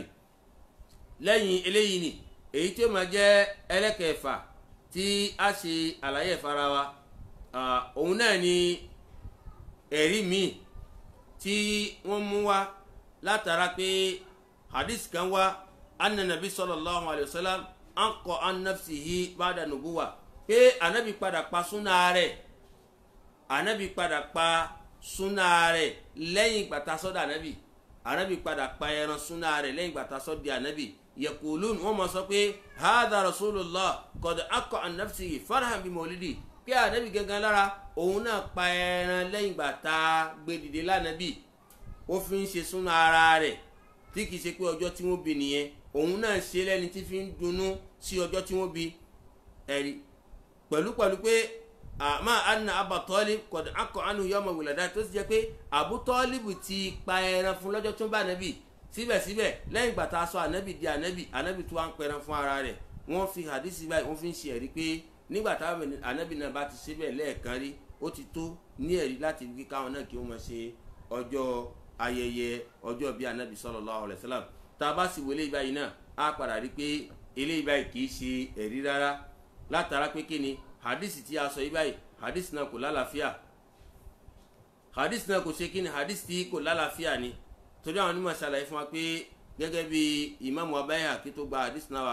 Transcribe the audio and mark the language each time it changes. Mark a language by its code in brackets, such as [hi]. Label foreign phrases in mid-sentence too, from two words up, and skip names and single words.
[yo] lẹ́yìn eléyìí ni èyí tí ó máa jẹ́ ẹlẹ́kẹ̀ẹ́fà tí a ṣe àlàyé ìfara wa òun náà ni ẹ̀rí míì tí wọ́n mú wá látara pé hadith kan wá [ar] أن النبي صلى الله عليه وسلم عق عن نفسه بعد النبوة [yo] pé anabi padà pa súnà rẹ̀ lẹ́yìn ìgbà tá sọ́dọ̀ anabi padà pa ẹran súnà rẹ̀ lẹ́yìn ìgbà tá sọ́dọ̀ anabi yaqulun wọ́n mọ̀ sọ pé [ar] هذا رسول الله قد عق عن نفسه فرحا بمولده [yo] pé anabi gangan lára òun náà pa ẹran lẹ́yìn ìgbà tá gbé dìde lánàbì ó fi ń ṣe súnà ara rẹ̀ tí kìí ṣe pé ọjọ́ tí wọ́n bí nìyẹn òun náà ṣe lẹ́ni tí fi ń dunnú sí ọjọ́ tí wọ́n bí ẹ̀rí pẹ̀lú pé àmọ́ [ar] أن أبو طالب قد عق عنه يوم ولادته [yo] tó sì jẹ́ pé Abu Talib ti pa ẹran fún lọ́jọ́ tó ń bá ànábì síbẹ̀síbẹ̀ lẹ́yìn ìgbà tá a sọ ànábì di ànábì tó wá ń pẹran fún ara rẹ̀ wọ́n fi hadisi báyìí wọ́n fi ń ṣe ẹ̀rí pé nígbà táwọn ànábì náà bá ti ṣe bẹ́ẹ̀ lẹ́ẹ̀kan rí ó ti tó ní ẹ̀rí láti wí káwọn náà kí wọ́n máa ṣe ọjọ́ ayẹyẹ ọjọ́ bíi ànábì [ar] صلى الله عليه وسلم [yo] tá a bá sì wọlé báyìí náà á padà rí pé eléyìí báyìí kì í ṣe ẹ̀rí rárá látara pé kí ni hadisi tí a sọ yìí báyìí hadisi náà kò lálàáfíà hadisi náà kò ṣe kí ni hadisi tí kò lálàáfíà ni torí àwọn onímọ̀ ṣàlàyé fún wa pé gẹ́gẹ́ bí Imam Bayhaqi tó gba hadisi náà wa